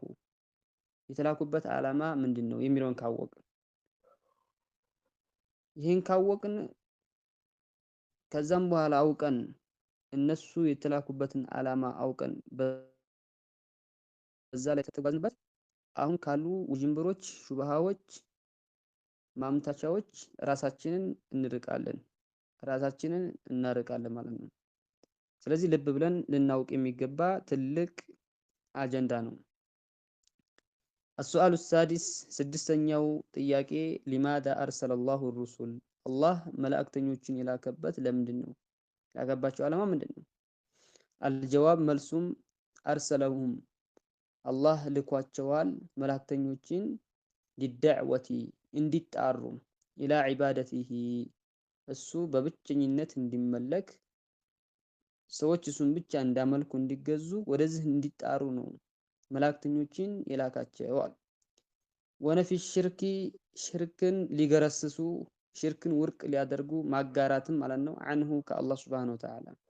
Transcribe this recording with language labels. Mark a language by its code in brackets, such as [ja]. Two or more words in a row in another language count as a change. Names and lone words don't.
[am] የተላኩበት ዓላማ ምንድነው? የሚለውን ካወቅን ይህን ካወቅን ከዛም በኋላ አውቀን እነሱ የተላኩበትን ዓላማ አውቀን በዛ ላይ ከተጓዝንበት አሁን ካሉ ውዥንብሮች፣ ሹብሃዎች፣ ማምታቻዎች ራሳችንን እናርቃለን ማለት ነው። ስለዚህ ልብ ብለን ልናውቅ የሚገባ ትልቅ አጀንዳ ነው። [ar] السؤال السادس [am] ስድስተኛው ጥያቄ [ar] لماذا أرسل الله الرسل [am] አላህ መላእክተኞችን የላከበት ለምንድን ነው? ያገባቸው ዓላማ ምንድን ነው? አልጀዋብ መልሱም አርሰለሁም አላህ ልኳቸዋል መላእክተኞችን ሊደዕወቲ እንዲጣሩ [ar] إلى عبادته [am] እሱ በብቸኝነት እንዲመለክ ሰዎች እሱን ብቻ እንዳመልኩ እንዲገዙ ወደዚህ እንዲጣሩ ነው መላእክተኞችን የላካቸዋል። [ar] ونفي الشرك [am] ሽርክን ሊገረስሱ ሽርክን ውርቅ ሊያደርጉ ማጋራትም ማለት ነው አንሁ ከአላህ [ar] سبحانه وتعالى